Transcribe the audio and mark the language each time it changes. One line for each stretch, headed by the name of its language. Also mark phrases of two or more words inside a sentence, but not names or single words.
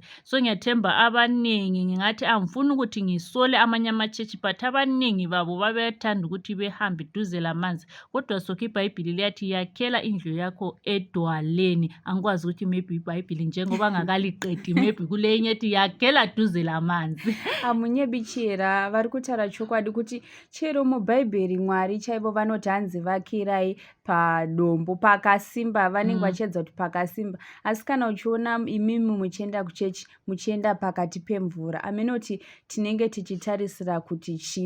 North Ndebele: So ngiyathemba abaningi ngingathi angifuni ukuthi ngisole amanye amachechi, but abaningi babo babethanda ukuthi behambe duze lamanzi. Kodwa sokho iBhayibhili liyathi yakhela indlu yakho edwaleni. Angikwazi ukuthi maybe iBhayibhili njengoba ngakaliqedi maybe kule enye ethi yakhela duze lamanzi.
Shona: Amunye bichira vari kutaura chokwadi kuti chero muBhayibheri Mwari chaivo vanoti hanzi vakirai padombo pakasimba, vanenge vachiedza kuti pakasimba. Asi kana uchiona imimi muchienda kuchechi, muchienda pakati pemvura, amenoti tinenge tichitarisira kuti chi.